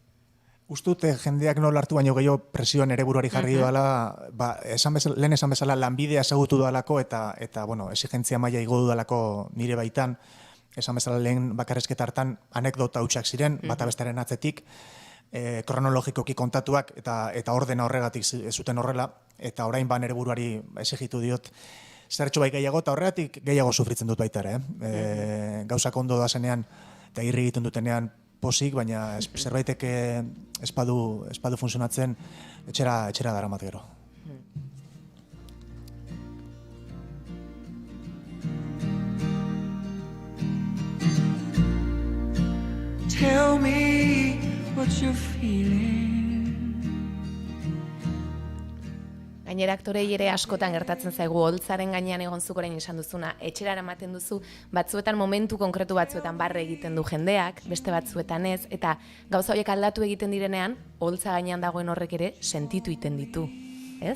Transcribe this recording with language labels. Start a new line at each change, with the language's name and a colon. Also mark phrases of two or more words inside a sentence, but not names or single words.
Basque: Ustute jendeak nola hartu baino gehiago presioan ere buruari jarri doala, lehen esan bezala lanbidea ezagutu doalako eta exigentzia maila igo dudalako nire baitan, esan bezala lehen bakarrizketa hartan anekdota hutsak ziren, bata bestaren atzetik, kronologikoki kontatuak eta ordena horregatik zuten horrela, eta orain nire buruari exigitu diot zertxo bai gehiago, eta horregatik gehiago sufritzen dut baita ere. Gauzak ondo da zenean eta irri egiten dutenean posik, baina zerbaitek espadu funtzionatzen etxera daramat gero.
English: Tell me what you're feeling.
Basque: Gainera aktorei ere askotan gertatzen zaigu holtzaren gainean egon zuk orain esan duzuna, etxera eramaten duzu, batzuetan momentu konkretu batzuetan barre egiten du jendeak, beste batzuetan ez, eta gauza horiek aldatu egiten direnean, holtza gainean dagoen horrek ere sentitu iten ditu, ez?